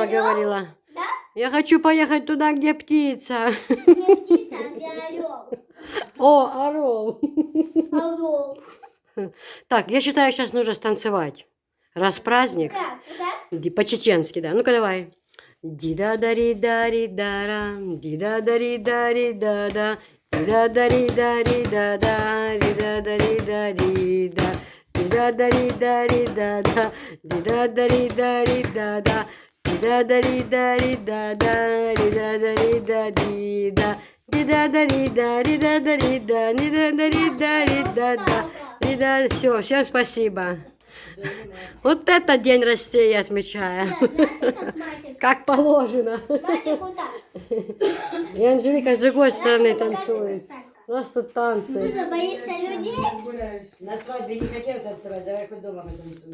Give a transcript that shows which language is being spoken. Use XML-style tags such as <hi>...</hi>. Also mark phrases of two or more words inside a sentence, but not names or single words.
<ru>орел. говорила. Да? Я хочу поехать туда, где птица. Не птица, а где орел. О, орел. Орел. Так, я считаю, сейчас нужно станцевать. Раз праздник. Как? Как? По-чеченски, да. Ну-ка давай. Дида-дари-дари-дара, дида-дари-дари-да-да, дида-дари-дари-да-да, дида-дари-дари-да, дида-дари-дари-да-да, дида-дари-дари-да-да, дида-дари-дари-да-да, дида-дари-дари-да, дида-дари-дари-да-дари-да, дида-дари-дари-да-да. Все, всем спасибо. Вот это день России отмечаем. Да, знаете, как мальчик? Как положено. Мальчик вот так. И Анжелика с другой стороны Покажи, танцует. Санька. У нас тут танцы. Ты же боишься людей? На свадьбе не хотела танцевать, давай хоть дома потанцуем.</ru>